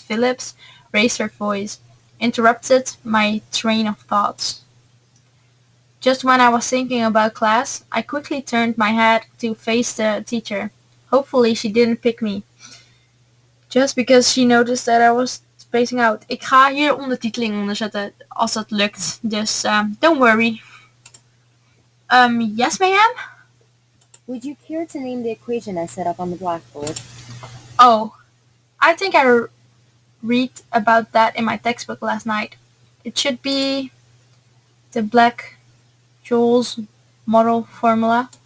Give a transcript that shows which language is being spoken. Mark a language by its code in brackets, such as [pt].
[en] Phillips raised her voice, interrupted my train of thoughts. Just when I was thinking about class, I quickly turned my head to face the teacher. Hopefully she didn't pick me. Just because she noticed that I was spacing out. [nl] Ik ga hier ondertiteling onder zetten als dat lukt. Dus [en] don't worry. Yes ma'am? Would you care to name the equation I set up on the blackboard? Oh, I think I read about that in my textbook last night. It should be the Black-Scholes model formula.